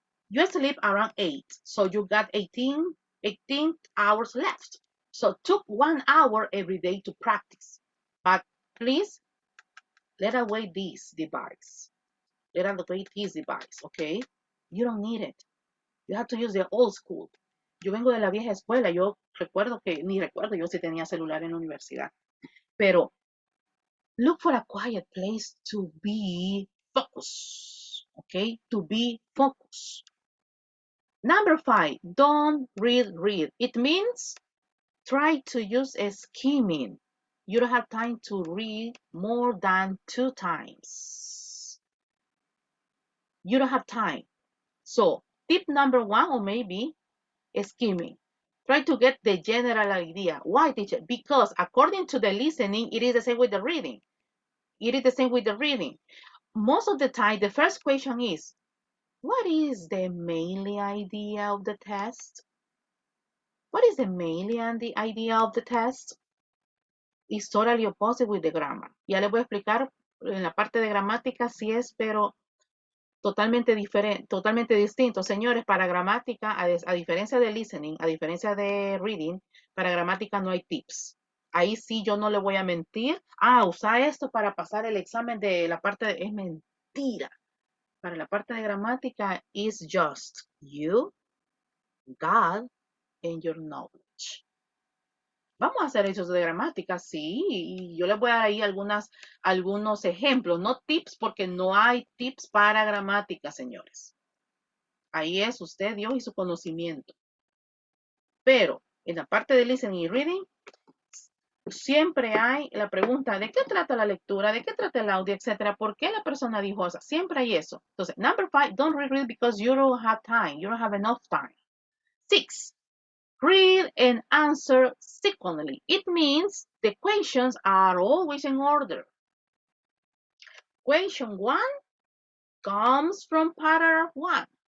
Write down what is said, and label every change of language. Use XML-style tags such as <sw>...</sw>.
<en>You sleep around 8, so you got 18 hours left. So took 1 hour every day to practice. But please, let away this device. Let away this device, okay? You don't need it. You have to use the old school.</en> <es>Yo vengo de la vieja escuela. Yo ni recuerdo yo si tenía celular en la universidad.</es> <en>Pero look for a quiet place to be focused, okay? To be focused. Number 5, don't read. It means try to use a skimming. You don't have time to read more than 2 times. You don't have time. So tip number 1 or maybe skimming. Try to get the general idea. Why, teacher? Because according to the listening, it is the same with the reading. It is the same with the reading. Most of the time, the first question is, what is the mainly idea of the test? What is the mainly idea of the test? It's totally opposite with the grammar.</en> <es>Ya les voy a explicar en la parte de gramática si es, pero totalmente diferente, totalmente distinto. Señores, para gramática, a diferencia de listening, a diferencia de reading, para gramática no hay tips. Ahí sí yo no le voy a mentir. Usa esto para pasar el examen de la parte de... Es mentira. Para la parte de gramática</es> <en>is just you, God, and your knowledge.</en> <es>Vamos a hacer hechos de gramática, sí, y yo les voy a dar ahí algunos ejemplos, no tips, porque no hay tips para gramática, señores. Ahí es usted, Dios y su conocimiento. Pero en la parte de listening y reading, siempre hay la pregunta, ¿de qué trata la lectura? ¿De qué trata el audio? Etcétera. ¿Por qué la persona dijo eso? Siempre hay eso.</es> <en>Entonces, number 5, don't read because you don't have time. You don't have enough time. 6, read and answer sequentially. It means the questions are always in order. Question 1 comes from paragraph 1.</en>